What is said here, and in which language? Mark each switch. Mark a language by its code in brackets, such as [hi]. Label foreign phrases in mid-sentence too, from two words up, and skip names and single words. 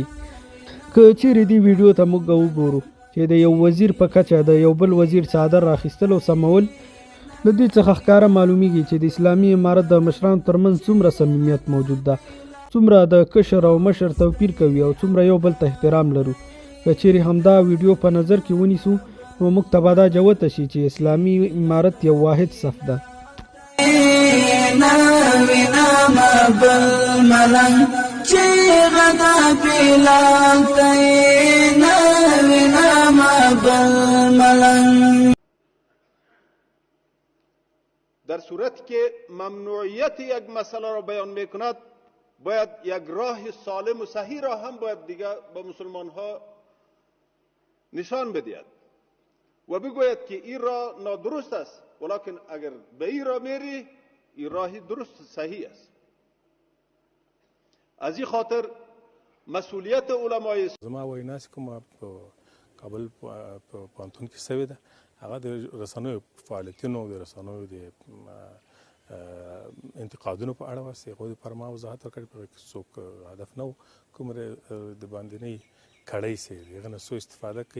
[ps] که چیرې دې ویډیو ته موږ وګورو چې د یو وزیر په کچه د یو بل وزیر څادر راخیستل او سمول، له دې څخه ښکاره معلومیږي چې د اسلامي امارت د مشرانو ترمنځ څومره صمیمیت موجود ده، څومره د کشر او مشر توپیر کوي او څومره یو بل ته احترام لرو. که چیرې همدا ویډیو په نظر کې ونیسو نو موږ ته به دا جوته شي چې اسلامي امارت یو واحد صف ده. [fa] در صورتی که ممنوعیت یک مسئله را بیان میکند باید یک راه سالم و صحیح را هم باید دیگه به مسلمان ها نشان بدهد و بگوید که این راه نادرست است، ولکن اگر به این راه میری این راهی درست صحیح است. از این خاطر مسئولیت علمای [ps] زما ویناس کوم په کابل پوهنتون کې سوې ده، هغه د رسنیو فعالیتونو د رسنیو د انتقادونو په اړه واسي هغوی لپاره ما وضاحت وکړ چې څوک هدف نه و کوم د باندنۍ کړۍ سي هغه نه سو استفاده کوي.